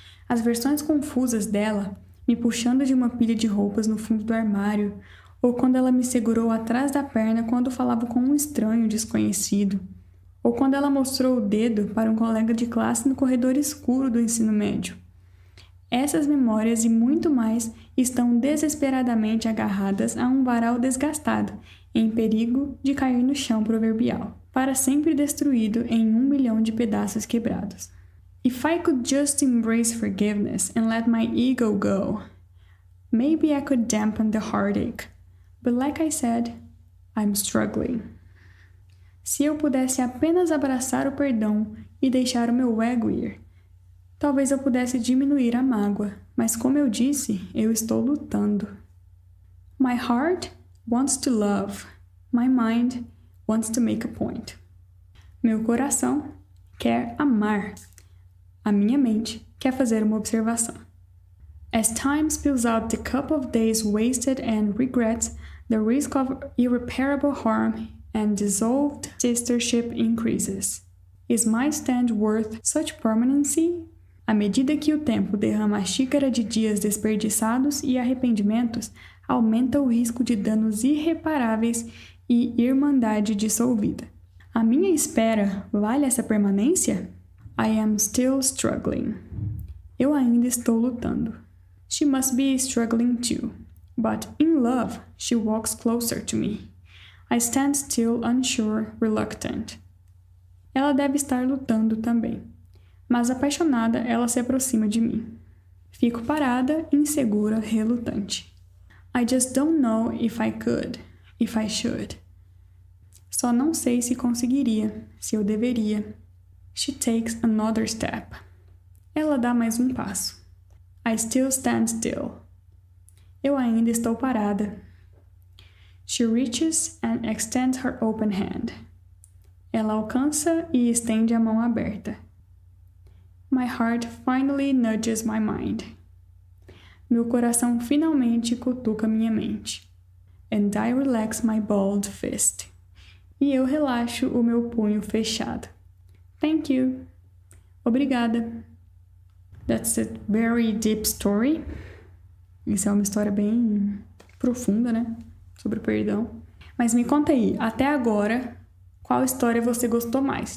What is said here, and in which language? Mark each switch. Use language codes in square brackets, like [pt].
[pt] As versões confusas dela, me puxando de uma pilha de roupas no fundo do armário, ou quando ela me segurou atrás da perna quando falava com um estranho desconhecido, ou quando ela mostrou o dedo para um colega de classe no corredor escuro do ensino médio. Essas memórias e muito mais estão desesperadamente agarradas a um varal desgastado, em perigo de cair no chão proverbial, para sempre destruído em 1 milhão de pedaços quebrados. [en] If I could just embrace forgiveness and let my ego go, maybe I could dampen the heartache. But like I said, I'm struggling. [pt] Se eu pudesse apenas abraçar o perdão e deixar o meu ego ir, talvez eu pudesse diminuir a mágoa, mas como eu disse, eu estou lutando. [en] My heart wants to love. My mind wants to make a point. [pt] Meu coração quer amar. A minha mente quer fazer uma observação. [en] As time spills out the cup of days wasted and regrets, the risk of irreparable harm and dissolved sistership increases. Is my stand worth such permanency? [pt] À medida que o tempo derrama a xícara de dias desperdiçados e arrependimentos, aumenta o risco de danos irreparáveis e irmandade dissolvida. A minha espera vale essa permanência? [en] I am still struggling. [pt] Eu ainda estou lutando. [en] She must be struggling too, but in love she walks closer to me. I stand still, unsure, reluctant. [pt] Ela deve estar lutando também, mas apaixonada ela se aproxima de mim. Fico parada, insegura, relutante. [en] I just don't know if I could, if I should. [pt] Só não sei se conseguiria, se eu deveria. [en] She takes another step. [pt] Ela dá mais um passo. [en] I still stand still. [pt] Eu ainda estou parada. [en] She reaches and extends her open hand. [pt] Ela alcança e estende a mão aberta. [en] My heart finally nudges my mind. [pt] Meu coração finalmente cutuca minha mente. [en] And I relax my balled fist. [pt] E eu relaxo o meu punho fechado. [en] Thank you. [pt] Obrigada. [en] That's a very deep story. [pt] Isso é uma história bem profunda, né? Sobre o perdão. Mas me conta aí, até agora, qual história você gostou mais?